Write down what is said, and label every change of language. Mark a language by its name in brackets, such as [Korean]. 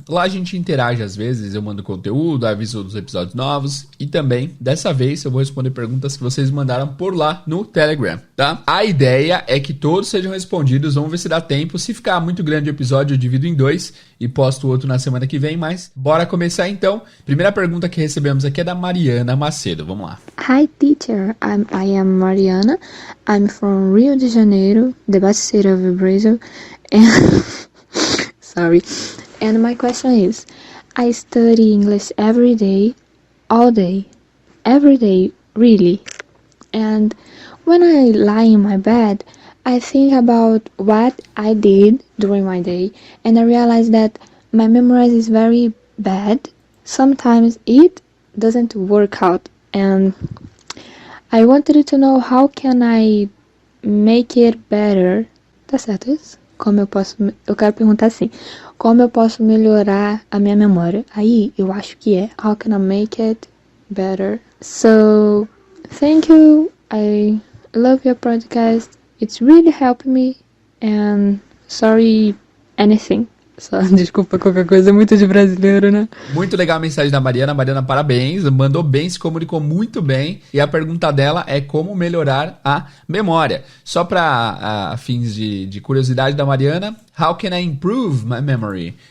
[Portuguese] Lá a gente interage às vezes, eu mando conteúdo, aviso dos episódios novos e também, dessa vez, eu vou responder perguntas que vocês mandaram por lá no Telegram, tá? A ideia é que todos sejam respondidos, vamos ver se dá tempo. Se ficar muito grande o episódio, eu divido em dois e posto o outro na semana que vem, mas bora começar então. Primeira pergunta que recebemos aqui é da Mariana Macedo, vamos lá. [English] Hi teacher, I am Mariana. I'm from Rio de Janeiro, the best city of Brazil. And sorry. And my question is, I study English every day, all day, every day, really. And when I lie in my bed, I think about what I did during my day, and I realize that my memory is very bad. Sometimes it doesn't work out, and I wanted to know how can I make it better. [Portuguese] Tá certo isso? Eu quero perguntar assim, como eu posso melhorar a minha memória? Aí eu acho que é [English] how can I make it better? So, thank you. I love your podcast. It's really helping me, and sorry anything. [Portuguese] Só, desculpa qualquer coisa, é muito de brasileiro, né? Muito legal a mensagem da Mariana. Mariana, parabéns, mandou bem, se comunicou muito bem. E a pergunta dela é como melhorar a memória. Só para fins de curiosidade da Mariana, [English] how can I improve my memory?